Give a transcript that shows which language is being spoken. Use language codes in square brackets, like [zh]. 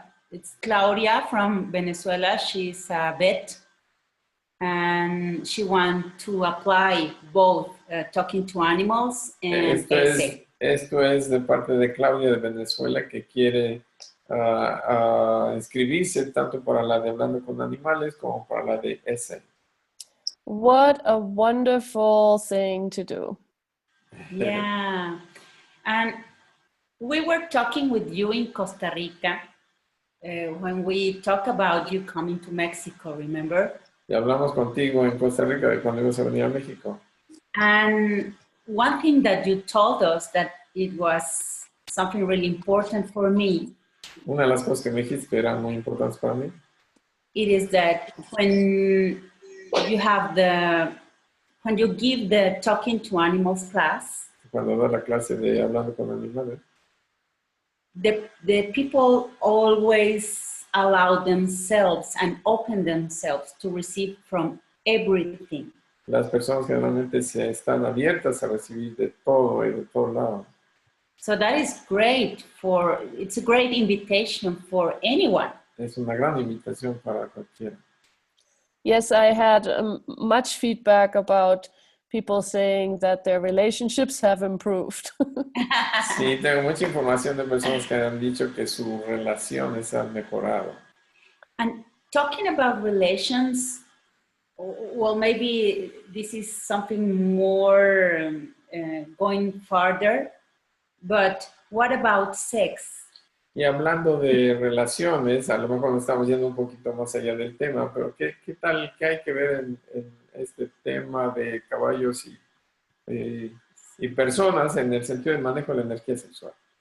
[en] It's Claudia from Venezuela. She's a vet. And she wants to apply both talking to animals and ESSE. [es] Esto es de parte de Claudia de Venezuela, que quiere inscribirse tanto para la de Hablando con Animales como para la de ESSE. [en] What a wonderful thing to do. Yeah. And we were talking with you in Costa Rica when we talk about you coming to Mexico, remember? [es] Y hablamos contigo en Costa Rica de cuando ibas a venir a México. [en] And one thing that you told us that it was something really important for me. [es] Una de las cosas que me dijiste que eran muy importantes para mí. [en] It is that when you give the talking to animals class, [es] Cuando das la clase de hablando con animales, [en] the people always allow themselves and open themselves to receive from everything. [es] las personas generalmente se están abiertas a recibir de todo y de todo lado. [en] So that is great it's a great invitation for anyone. [es] Es una gran invitación para cualquiera. [en] Yes, I had much feedback about people saying that their relationships have improved. [es] Sí, tengo mucha información de personas que han dicho que sus relaciones han mejorado. [en] And talking about relations, well, maybe this is something more going farther, but what about sex? [es] Y hablando de relaciones, a lo mejor nos estamos yendo un poquito más allá del tema, pero ¿qué tal, qué hay que ver en este tema de caballos y personas en el sentido del manejo de la energía sexual?